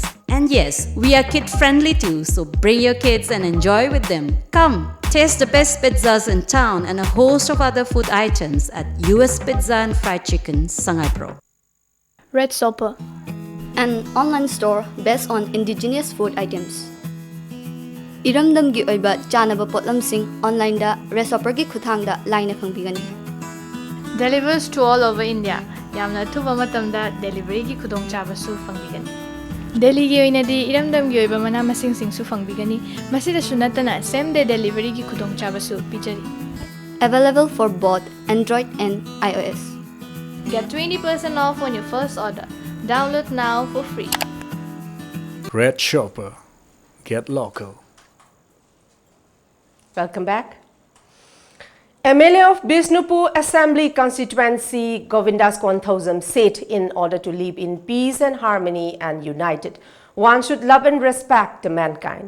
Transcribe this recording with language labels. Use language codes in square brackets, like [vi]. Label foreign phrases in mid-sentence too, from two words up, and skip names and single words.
[en] And yes, we are kid-friendly too, so bring your kids and enjoy with them. Come, taste the best pizzas in town and a host of other food items at US Pizza and Fried Chicken, Sangai Pro. Red Sopa, an online store based on indigenous food items. [mni] Iramdamgi oiba chanaba potlamsing online da Resopergi khuthangda line khangbigani. [en] Delivers to all over India. [mni] Yamna thuba matamda delivery gi khudong chabasu fangbigani. Delhi gi oinadi iramdamgi oiba mana masing singsu fangbigani. Masida sunatana [en] same day delivery [mni] gi khudong chabasu pijari. [en] Available for both Android and iOS. Get 20% off on your first order. Download now for free. Red Shopper. Get local. Welcome back. MLA of Bishnupur Assembly Constituency Govindas Konthosam said in order to live in peace and harmony and united, one should love and respect the mankind.